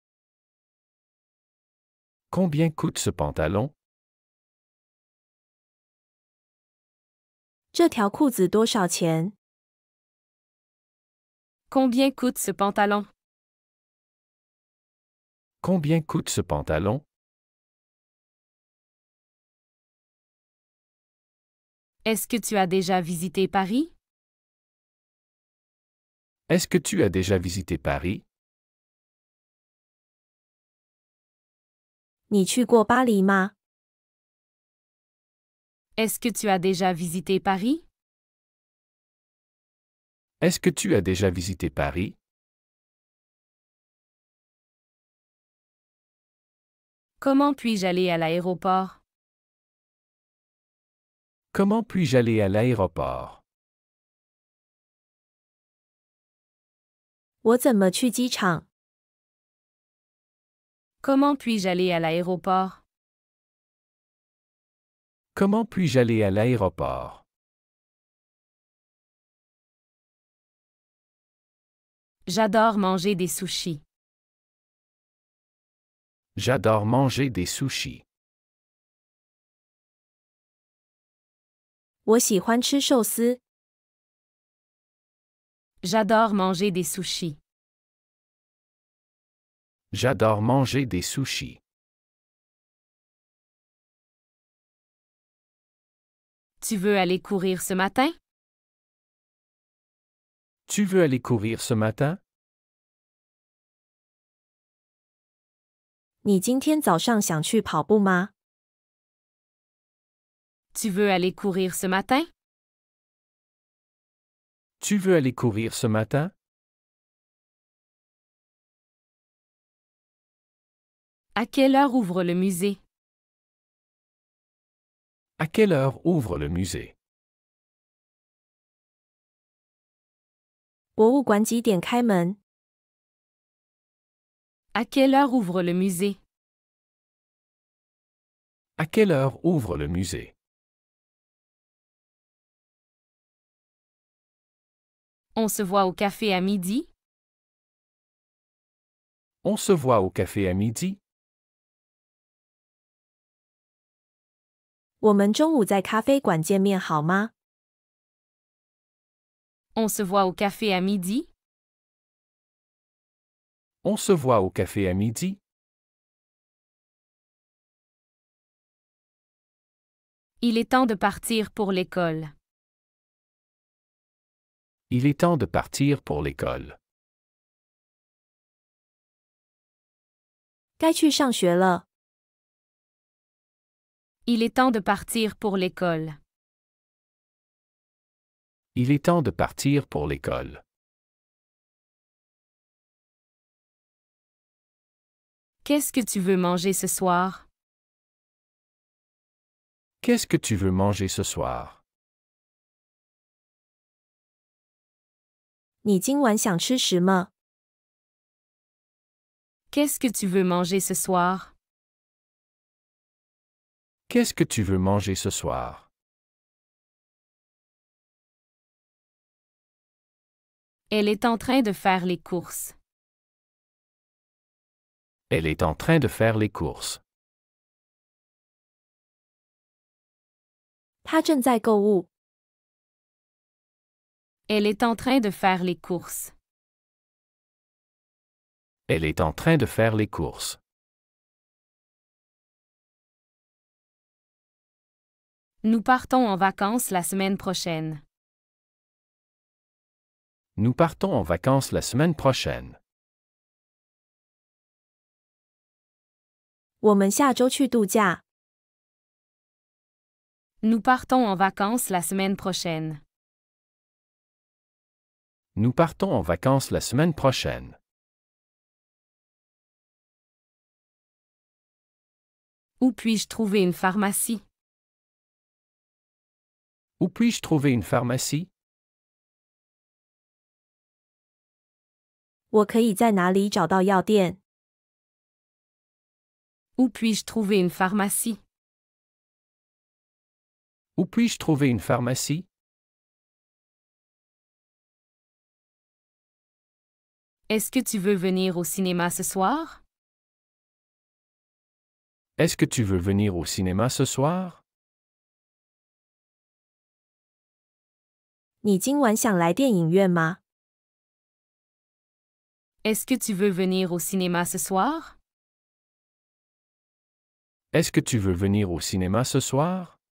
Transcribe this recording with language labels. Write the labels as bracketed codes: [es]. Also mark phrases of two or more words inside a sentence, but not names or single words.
[fr] Combien coûte ce pantalon? [zh] 这条裤子多少钱？ [fr] Combien coûte ce pantalon? Combien coûte ce pantalon? Est-ce que tu as déjà visité Paris? Est-ce que tu as déjà visité Paris? [zh] 你去过巴黎吗？ [fr] Est-ce que tu as déjà visité Paris? Est-ce que tu as déjà visité Paris? Comment puis-je aller à l'aéroport? Comment puis-je aller à l'aéroport? [zh] 我怎么去机场？ [fr] Comment puis-je aller à l'aéroport? Comment puis-je aller à l'aéroport? J'adore manger des sushis. J'adore manger des sushis. [zh] 我喜欢吃寿司。 [fr] J'adore manger des sushis. J'adore manger des sushis. Tu veux aller courir ce matin? Tu veux aller courir ce matin? [zh] 你今天早上想去跑步吗？ [fr] Tu veux aller courir ce matin? Tu veux aller courir ce matin? À quelle heure ouvre le musée? À quelle heure ouvre le musée? [zh] 博物馆几点开门？ [fr] À quelle heure ouvre le musée? À quelle heure ouvre le musée? On se voit au café à midi? On se voit au café à midi? [zh] 我们中午在咖啡馆见面好吗？ [fr] On se voit au café à midi? On se voit au café à midi? Il est temps de partir pour l'école. Il est temps de partir pour l'école. [zh] 该去上学了。 [fr] Il est temps de partir pour l'école. Il est temps de partir pour l'école. Qu'est-ce que tu veux manger ce soir? Qu'est-ce que tu veux manger ce soir? [zh] 你今晚想吃什么？ [fr] Qu'est-ce que tu veux manger ce soir? Qu'est-ce que tu veux manger ce soir? Elle est en train de faire les courses. Elle est en train de faire les courses. [zh] 他正在购物。 [fr] Elle est en train de faire les courses. Elle est en train de faire les courses. Nous partons en vacances la semaine prochaine. Nous partons en vacances la semaine prochaine. [zh] 我们下周去度假。 [fr] Nous partons en vacances la semaine prochaine. Nous partons en vacances la semaine prochaine. Où puis-je trouver une pharmacie? Où puis-je trouver une pharmacie? [zh] 我可以在哪里找到药店？ [fr] Où puis-je trouver une pharmacie? Où puis-je trouver une pharmacie? Est-ce que tu veux venir au cinéma ce soir? Est-ce que tu veux venir au cinéma ce soir? [zh] 你今晚想来电影院吗？ [fr] Est-ce que tu veux venir au cinéma ce soir? Est-ce que tu veux venir au cinéma ce soir?